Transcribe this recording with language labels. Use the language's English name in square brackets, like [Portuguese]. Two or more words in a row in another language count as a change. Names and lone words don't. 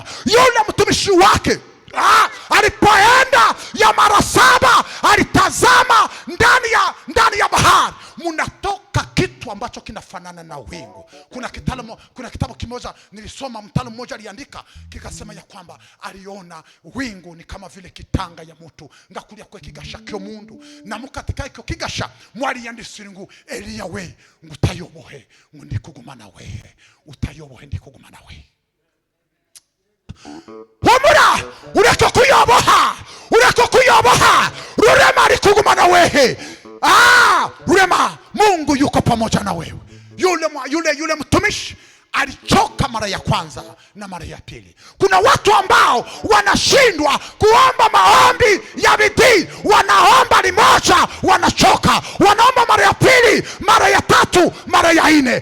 [Swahili] Yule mtumishi wake alipoenda ya mara 7, alitazama ndani ya bahari, mnatoka kitu ambacho kinafanana na wingu. Kuna kitabu kimoja nilisoma, mtaalamu mmoja aliandika, kikasema ya kwamba aliona wingu ni kama vile kitanga ya mtu [Fuliiru] ngakulia kwa kigasha kyo mundu, na mukatika iko kigasha mwali yandisiri ngu, Elia we ngutayobohe ndikugumana we, utayobohe ndikugumana we. Humura ureko kuyoboha rurema alikugumana wehe. Rurema, [Swahili] Mungu yuko pamoja na wewe. Yule mtumishi alichoka mara ya kwanza na mara ya pili. Kuna watu ambao wanashindwa kuomba maombi ya bidii. Wanaomba ni moja, wanachoka. Wanaomba mara ya pili, mara ya 3, mara ya 4.